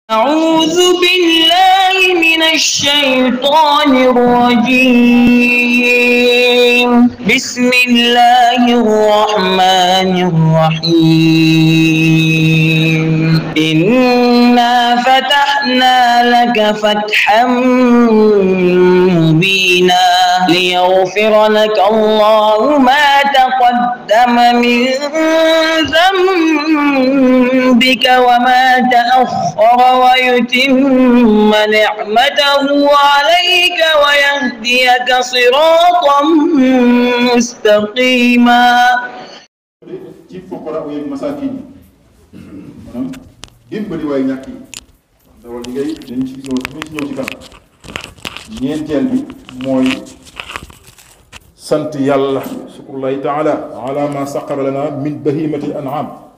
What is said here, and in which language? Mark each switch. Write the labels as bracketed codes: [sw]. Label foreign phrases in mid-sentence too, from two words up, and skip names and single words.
[ar] أعوذ بالله من الشيطان الرجيم بسم الله الرحمن الرحيم إنا فتحنا لك فتحا مبينا ليغفر لك الله ما تقدم من ذنبك وما تأخر ويتم نعمته عليك ويهديك صراطا مستقيما. [wo] ci fuqara yi masaakin yi maanaam dimbali waay ñàkk yi dawal li ngay dañ ci ñëw ci kanam. ñeenteel bi mooy sant yàlla [ar] شكر الله تعالى على ما سقر لنا من بهيمة الأنعام.